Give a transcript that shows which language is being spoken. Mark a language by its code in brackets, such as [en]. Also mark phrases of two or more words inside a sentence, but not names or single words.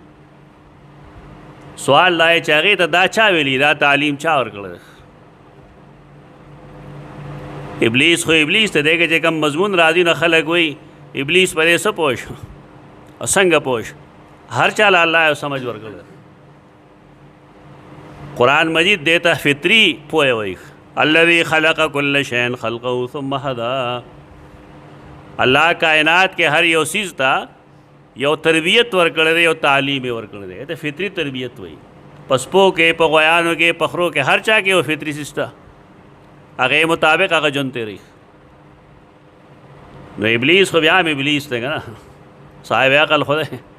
[ps] سوال دا چې هغې ته دا چا ویلي، دا تعلیم چا ورکړی؟ ابلیس خو ابلیس ته دی که چې کوم مضمون راځي نو خلک وایي ابلیس په دې څه پوه شو او څنګه پوه شو. هر چاله الله یو سمجھ ورکړی. قرآن مجید دیتا فطری پوهه وایي. [ar] الذي خلق كل شيء خلقه ثم هدى. [ps] الله کائنات کې هر یو څیز ته یو تربیت ورکړی دی، یو تعلیم یې ورکړی دی. ته فطري تربیت وایي. پسپو کې په غویانو کې پخرو کې هر چا کې یو فطري سیسته هغې مطابق هغه ژوند تېروي. نو ابلیس خو بیا هم ابلیس دی که نه، صاحب عقل خو دی.